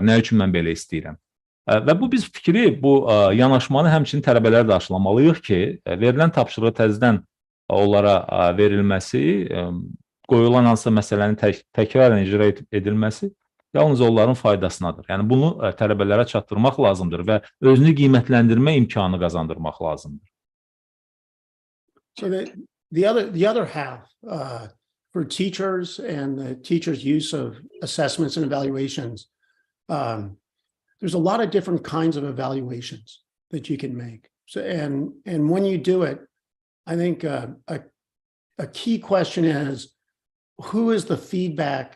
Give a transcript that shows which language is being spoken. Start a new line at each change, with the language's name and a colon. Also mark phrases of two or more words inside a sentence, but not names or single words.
Azerbaijani: Nə üçün mən belə istəyirəm? Və bu biz fikri, bu yanaşmanı həmçinin tələbələr də aşılamalıyıq ki, verilən tapşırığı təzədən onlara verilməsi qoyulan hansısa məsələnin təkrarən icra edilməsi yalnız onların faydasınadır. Yəni bunu tələbələrə çatdırmaq lazımdır və özünü qiymətləndirmə imkanı qazandırmaq lazımdır.
English: So the other half for teachers and the teachers' use of assessments and evaluations, there's a lot of different kinds of evaluations that you can make. So and when you do it, I think a key question is, who is the feedback?